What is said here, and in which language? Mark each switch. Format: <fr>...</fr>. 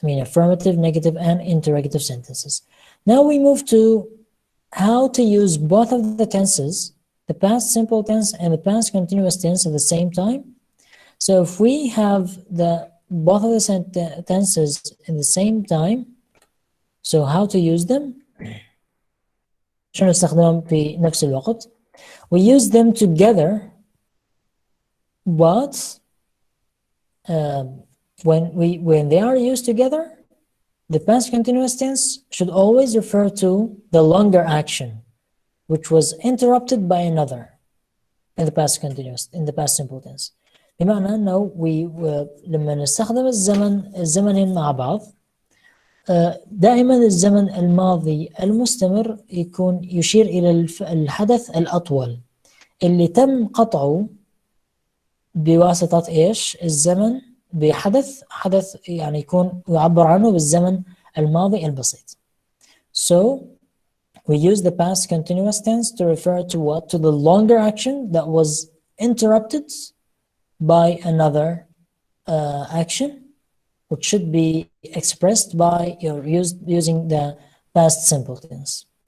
<en>I mean, affirmative, negative, and interrogative sentences. Now we move to how to use both of the tenses, the past simple tense and the past continuous tense at the same time. So if we have both of the tenses in the same time, so how to use them?</en> <ar>شو نستخدمهم في نفس الوقت?</ar> <en>We use them together, but when they are used together, the past continuous tense should always refer to the longer action, which was interrupted by another in the past continuous, in the past simple tense.</en> <ar>بمعنى أنه لما نستخدم الزمنين مع بعض، دائما الزمن الماضي المستمر يكون يشير إلى الحدث الأطول اللي تم قطعه بواسطة إيش؟ الزمن حدث يعني يكون يعبر عنه بالزمن الماضي البسيط.</ar> <en>So we use the past continuous tense to refer to what? To the longer action that was interrupted by another action, which should be expressed by using the past simple tense.</en>